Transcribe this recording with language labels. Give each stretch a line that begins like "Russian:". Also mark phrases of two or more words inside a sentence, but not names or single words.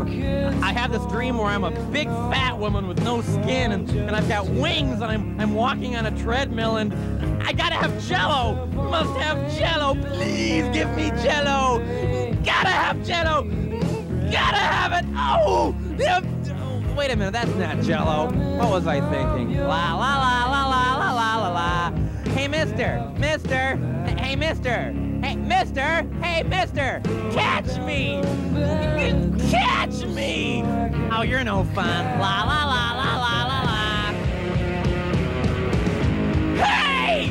English: I have this dream where I'm a big fat woman with no skin and I've got wings and I'm walking on a treadmill and I gotta have Jell-O. Must have Jell-O. Please give me Jell-O. Gotta have Jell-O. Gotta have it. Oh! Wait a minute, that's not Jell-O. What was I thinking? La la la la la la la la la. Hey, mister. Hey, mister. Hey, mister. Hey, mister. Catch me. Catch me. Oh, you're no fun. La la la la la la la. Hey!